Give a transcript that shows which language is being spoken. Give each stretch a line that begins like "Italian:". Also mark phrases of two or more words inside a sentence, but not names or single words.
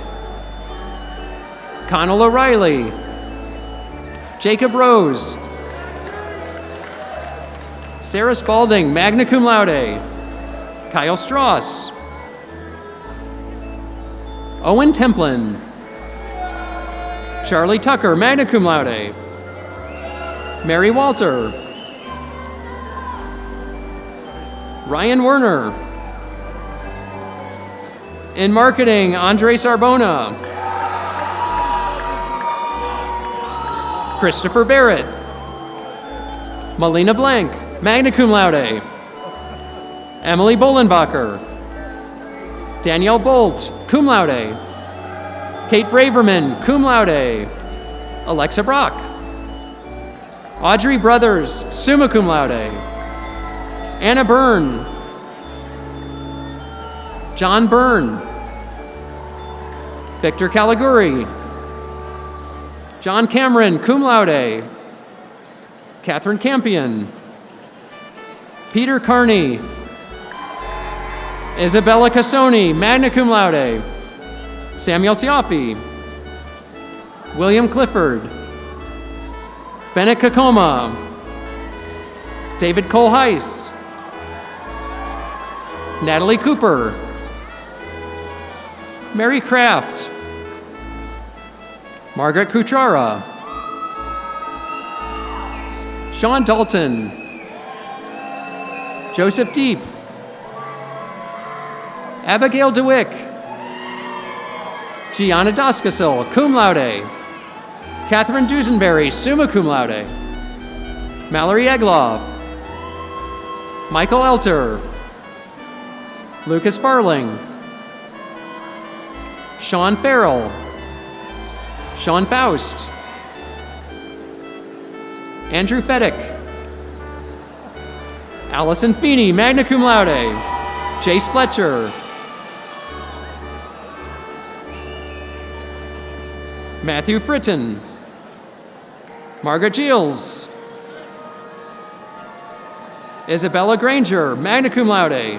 English: Connell O'Reilly. Jacob Rose. Sarah Spalding, magna cum laude. Kyle Strauss. Owen Templin. Charlie Tucker, magna cum laude. Mary Walter. Ryan Werner. In marketing, Andre Sarbona. Christopher Barrett. Melina Blank. magna cum laude. Emily Bolenbacher. Danielle Bolt, cum laude. Kate Braverman, cum laude. Alexa Brock. Audrey Brothers, summa cum laude. Anna Byrne. John Byrne. Victor Caliguri. John Cameron, cum laude. Catherine Campion. Peter Carney. Isabella Cassoni, magna cum laude. Samuel Siafi. William Clifford. Bennett Kakoma. David Cole Heiss. Natalie Cooper. Mary Kraft. Margaret Kuchara. Sean Dalton. Joseph Deep. Abigail DeWick. Gianna Doskasil, cum laude. Catherine Dusenberry, summa cum laude. Mallory Egloff. Michael Elter. Lucas Farling. Sean Farrell. Sean Faust. Andrew Feddick. Allison Feeney, magna cum laude. Jace Fletcher. Matthew Fritton. Margaret Giles. Isabella Granger, magna cum laude.